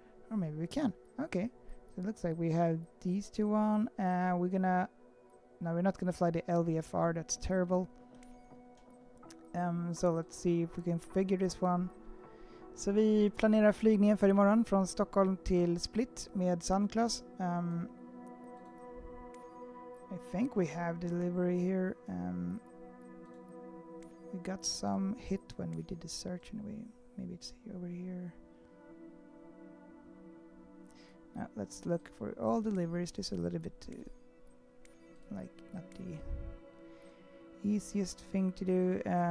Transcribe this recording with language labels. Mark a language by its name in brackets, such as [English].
[English] Or maybe we can. Okay. So it looks like we have these two on. We're gonna... No, we're not gonna fly the LVFR. That's terrible. So let's see if we can figure this one. [Swedish] Så vi planerar flygningen för imorgon från Stockholm till Split med sunclass. [English] I think we have delivery here. We got some hit when we did the search anyway. Maybe it's over here. Now let's look for all deliveries. This is a little bit like not the easiest thing to do.